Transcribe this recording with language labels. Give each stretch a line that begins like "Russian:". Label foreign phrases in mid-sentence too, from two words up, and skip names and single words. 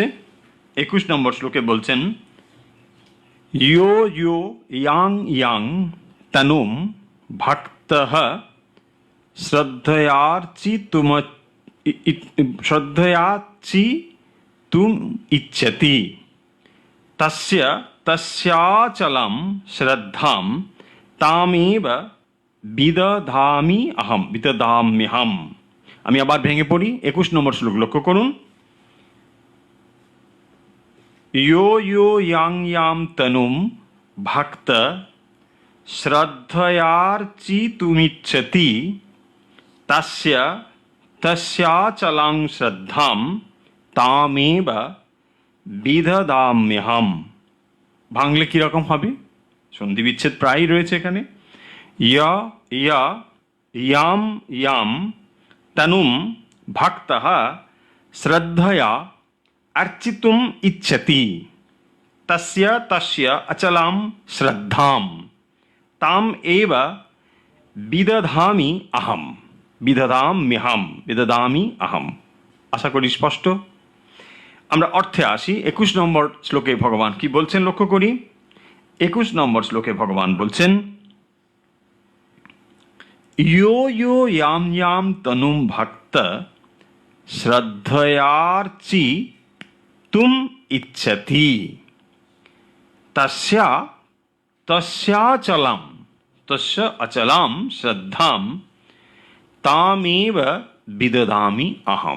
Bangla: 21 নম্বর শ্লোকে বলছেন,
Sanskrit: ইয়ো ইয়ো ইয়াং ইয়াং তনুম ভক্তঃ শ্রদ্ধয়ার্চিতুম ইচ্ছতি তস্য তস্যাচলম শ্রদ্ধাম তামেব বিদধাম্যহম।
Bangla: আমি আবার ভেঙে পড়ি। 21 নম্বর শ্লোক লক্ষ্য করুন।
Sanskrit: यो यो यां यां तनुं भक्त श्रद्धयार्चितुमिच्छति तस्य तस्याचलां श्रद्धां तामेव বিদধাম্যহম।
Bangla: ভাঙলে কীরকম হবে? সন্ধি বিচ্ছেদ প্রায়ই রয়েছে এখানে।
Sanskrit: ইয়া ইয়া ইয়াম ইয়াম তনুম ভক্তঃ শ্রদ্ধয়া अर्चितुम इच्छति तस्य तस्य अचलां श्रद्धां ताम एव বিদধামি अहम বিদধাম্যহম বিদধামি अहम।
Bangla: আশা করি স্পষ্ট। আমরা অর্থে আসি। 21 নম্বর শ্লোকে ভগবান কি বলছেন লক্ষ্য করি। 21 নম্বর শ্লোকে ভগবান বলছেন,
Sanskrit: ইয়ো ইয়ো ইয়াম ইয়াম তনুম ভক্ত শ্রদ্ধয়ার্চি তুম ইচ্ছতি তস্যা তস্যাচলাম তস্য অচলাম শ্রদ্ধাম তামেব বিদধামি অহম।